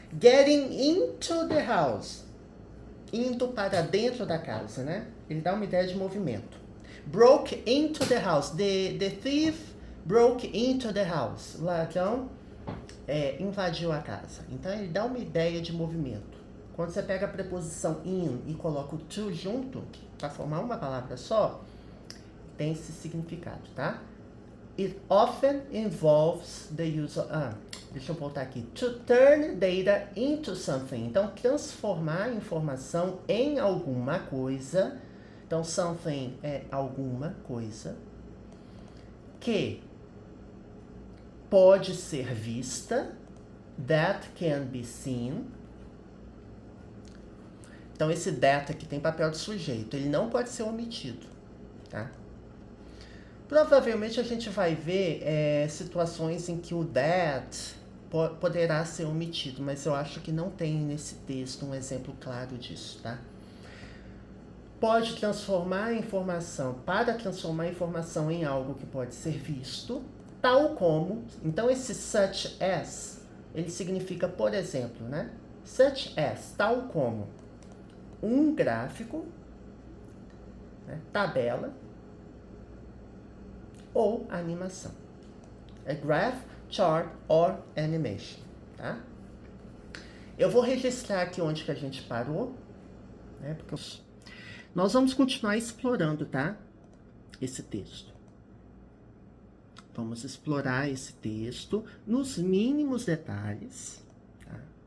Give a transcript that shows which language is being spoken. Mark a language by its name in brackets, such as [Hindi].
[English] Getting into the house, [Portuguese] indo para dentro da casa, né? Ele dá uma ideia de movimento. [English] Broke into the house, the thief broke into the house, [Portuguese] o ladrão invadiu a casa. Então ele dá uma ideia de movimento. Quando você pega a preposição in e coloca o to junto, para formar uma palavra só, tem esse significado, tá? [English] It often involves the use of... [Portuguese] deixa eu voltar aqui. [English] To turn data into something. [Portuguese] Então, transformar informação em alguma coisa. Então, something é alguma coisa que pode ser vista, [English] that can be seen. [Portuguese] Então, esse that aqui tem papel de sujeito, ele não pode ser omitido, tá? Provavelmente a gente vai ver situações em que o that poderá ser omitido, mas eu acho que não tem nesse texto um exemplo claro disso, tá? Pode transformar a informação, para transformar a informação em algo que pode ser visto, tal como, então esse such as, ele significa, por exemplo, né? Such as, tal como, um gráfico, né? Tabela, ou animação. [English] A graph, chart or animation, tá? [Portuguese] Eu vou registrar aqui onde que a gente parou, né? Porque nós vamos continuar explorando, tá? Esse texto. Vamos explorar esse texto nos mínimos detalhes, tá?